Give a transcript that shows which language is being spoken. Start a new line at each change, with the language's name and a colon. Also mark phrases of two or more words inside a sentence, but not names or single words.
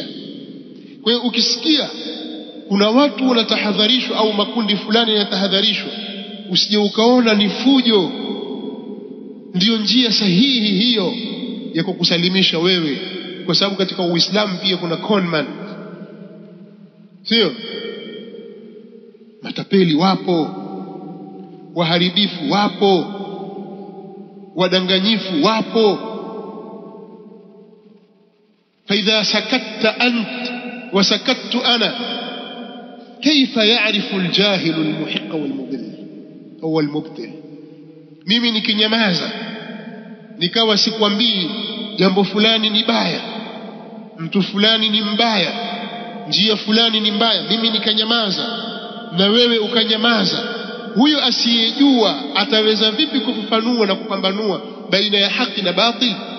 Swahili: Kwa hiyo ukisikia kuna watu wanatahadharishwa au makundi fulani yanatahadharishwa, usije ukaona ni fujo ndiyo njia sahihi hiyo ya kukusalimisha wewe, kwa sababu katika Uislamu pia kuna conman, sio? Matapeli wapo, waharibifu wapo, wadanganyifu wapo.
Arabic: فإذا سكت أنت وسكت أنا كيف يعرف الجاهل المحق والمضل أو المبتل؟
Swahili: mimi nikinyamaza nikawa sikwambii jambo fulani ni baya, mtu fulani ni mbaya, njia fulani ni mbaya, mimi nikanyamaza na wewe ukanyamaza, huyo asiyejua ataweza vipi kufafanua na kupambanua baina ya haki na batil?